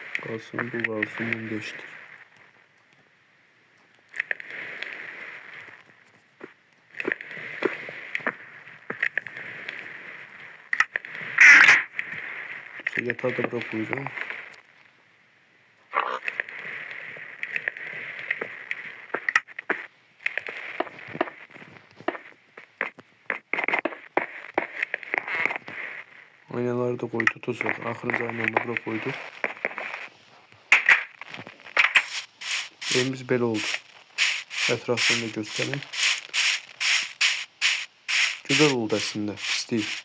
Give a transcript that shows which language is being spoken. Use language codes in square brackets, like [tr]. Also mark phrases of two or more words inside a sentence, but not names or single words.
[tr] kalsın, bu kalsın, bunu değiştir. Yatağı da bura koyacağım. Aynaları da koydu, tuzak. [az] Axırıncı aynaları da bura koydu. Evimiz belə oldu. Ətrafını da göstəreyim. Güzel oldu əslində, pis deyil.